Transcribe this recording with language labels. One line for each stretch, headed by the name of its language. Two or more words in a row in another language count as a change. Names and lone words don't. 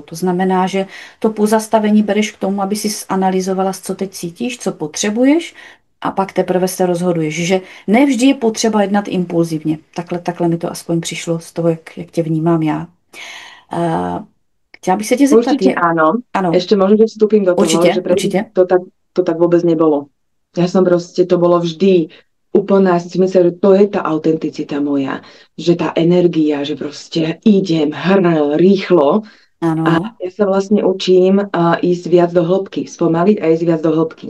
Czech: To znamená, že to pozastavení bereš k tomu, aby si analyzovala, co teď cítíš, co potřebuješ a pak teprve se rozhoduješ. Že ne vždy je potřeba jednat impulzivně. Takhle mi to aspoň přišlo z toho, jak tě vnímám já. Chtěla bych se tě zeptat.
Slovak: Určite áno. Ešte možno, že vstúpim do toho, že určite. To tak vôbec nebolo. Ja som proste, to bolo vždy úplná, ja som si myslela, že to je tá autenticita moja, že tá energia, že proste idem rýchlo.
Czech: Ano.
Slovak: A ja sa vlastne učím ísť viac do hĺbky, spomaliť a ísť viac do hĺbky.